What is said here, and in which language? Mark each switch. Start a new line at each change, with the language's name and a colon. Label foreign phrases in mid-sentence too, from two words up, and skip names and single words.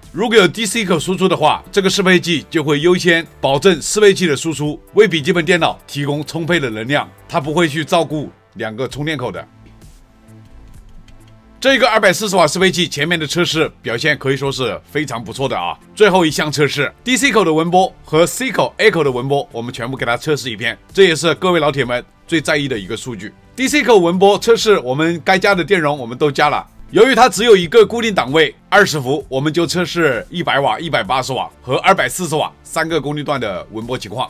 Chinese: 如果有 DC 口輸出的話，這個適配器就會優先保證適配器的輸出，為筆記本電腦提供充沛的能量，它不會去照顧兩個充電口的。這個240瓦適配器前面的測試表現可以說是非常不錯的啊。最後一項測試 ，DC 口的文波和 C 口、A 口的文波，我們全部給它測試一遍，這也是各位老鐵們最在意的一個數据。DC 口文波測試，我們該加的電容我們都加了。由於它只有一個固定檔位20伏，我們就測試100瓦、180瓦和240瓦3個功率段的文波情況。